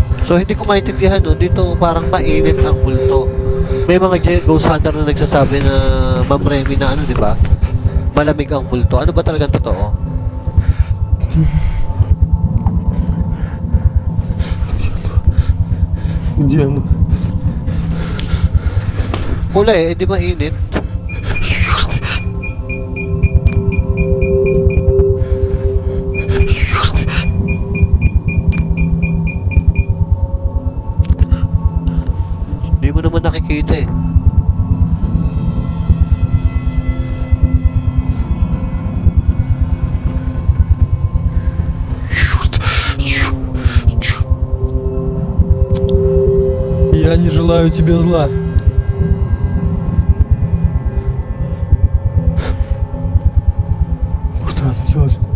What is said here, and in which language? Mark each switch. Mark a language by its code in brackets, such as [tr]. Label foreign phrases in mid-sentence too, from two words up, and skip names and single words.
[tl] So hindi ko maintindihan no, dito parang mainit ang multo. May mga [en] ghost hunter [tl] na nagsasabi na Ma'am Remy na ano, di ba? Malamig ang multo. Ano ba talagang totoo? [ru] Где оно? [tl] Wala eh, hindi mainit. Hindi mo naman nakikita eh. [ru] Я не желаю тебе зла. Куда оно делось?